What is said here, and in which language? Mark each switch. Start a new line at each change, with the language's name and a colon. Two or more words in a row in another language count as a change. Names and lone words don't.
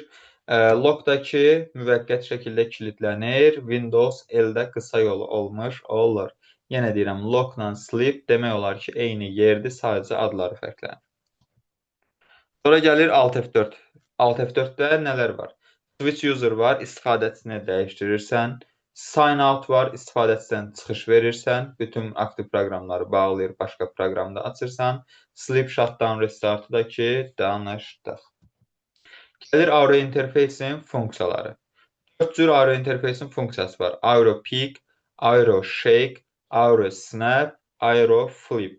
Azerbaijani: Lockdakı müvəqqəti şəkildə kilidlənir. Windows L-də qısa yolu olmuş olur. Yenə deyirəm, lockla sleep demək olar ki, eyni yerdir, sadəcə adları fərqlənir. Sonra gəlir Alt F4. Alt F4-də nələr var?
English: Switch user
Azerbaijani: var, istifadəçini dəyişdirirsən.
English: Sign out
Azerbaijani: var, istifadəçidən çıxış verirsən. Bütün aktiv proqramları bağlayır, başqa proqramda açırsan.
English: Sleep shutdown
Azerbaijani: restartı da ki, danışdıq. Gəlir Aero interfeysin funksiyaları. 4 cür Aero interfeysin funksiyası var. Aero Peak, Aero Shake, Aero Snap, Aero Flip.